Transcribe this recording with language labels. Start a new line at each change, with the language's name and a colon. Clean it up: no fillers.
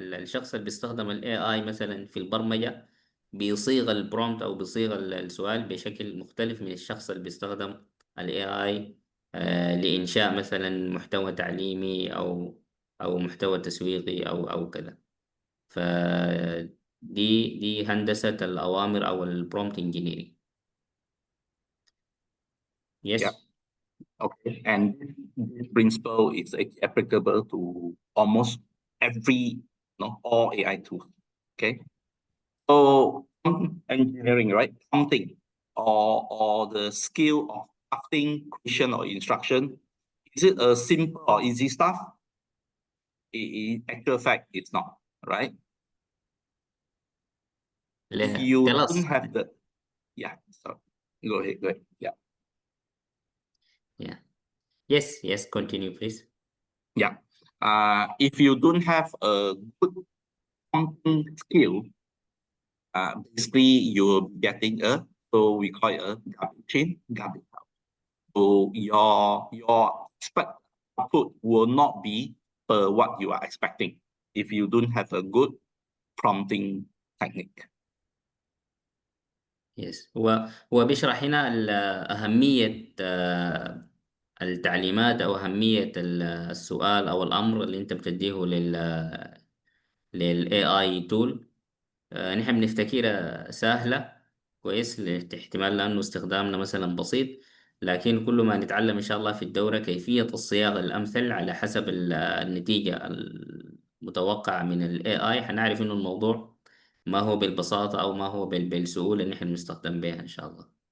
Arabic: الشخص اللي بيستخدم ال AI مثلا في البرمجة بيصيغ البرومبت أو بيصيغ السؤال بشكل مختلف من الشخص اللي بيستخدم ال AI لإنشاء مثلا محتوى تعليمي أو محتوى تسويقي أو كذا. فدي هندسة الأوامر أو البرومبت انجينيرينج.
English: Yes. Yeah. Okay, and this principle is applicable to almost every, all AI tools. Okay, so engineering, right? Prompting or the skill of crafting question or instruction, is it a simple or easy stuff? In actual fact, it's not, right? If you Tell us. don't have the, yeah. So go ahead. Yeah. Yeah. Yes. Continue, please. Yeah. If you don't have a good prompting skill, basically you're getting so we call it a garbage in, garbage out. So your expect output will not be what you are expecting if you don't have a good prompting technique. Yes.
Arabic: هو بيشرح هنا أهمية التعليمات أو أهمية السؤال أو الأمر اللي أنت بتديه لل AI tool. نحن بنفتكرها سهلة كويس احتمال لأنه استخدامنا مثلا بسيط، لكن كل ما نتعلم إن شاء الله في الدورة كيفية الصياغة الأمثل على حسب النتيجة المتوقعة من ال AI حنعرف إنه الموضوع ما هو بالبساطة أو ما هو بالسهولة اللي نحن نستخدم بها إن شاء الله.